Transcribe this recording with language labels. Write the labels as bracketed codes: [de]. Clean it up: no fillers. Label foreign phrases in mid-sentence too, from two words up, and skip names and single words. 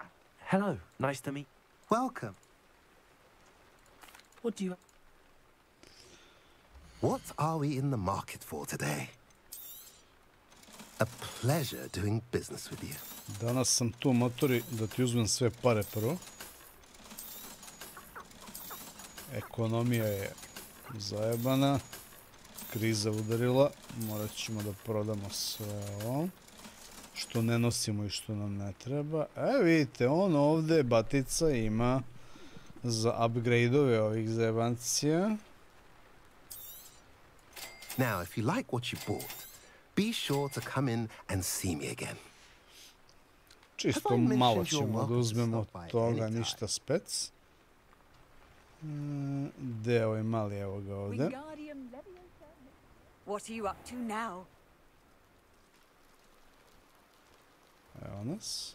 [en] Hello, nice to meet. Welcome. What do you... What are we in the market for today? A pleasure doing business with you. [bs] Danas sam tu, motori, da ti uzmem sve pare prvo. Ekonomija je zajebana. Kriza udarila. Morat ćemo da prodamo sve ovo. Što ne nosimo i što nam ne treba. Vidite, on ovdje, batica, ima za upgrade-ove ovih zajebancija. [en] Now, if you like what you bought, be sure to come in and see me again. [bs] Čisto malo ćemo da uzmemo toga, ništa spec. Deo je mali, evo ga ovdje. [en] What are you up to now? [bs] Evo nas.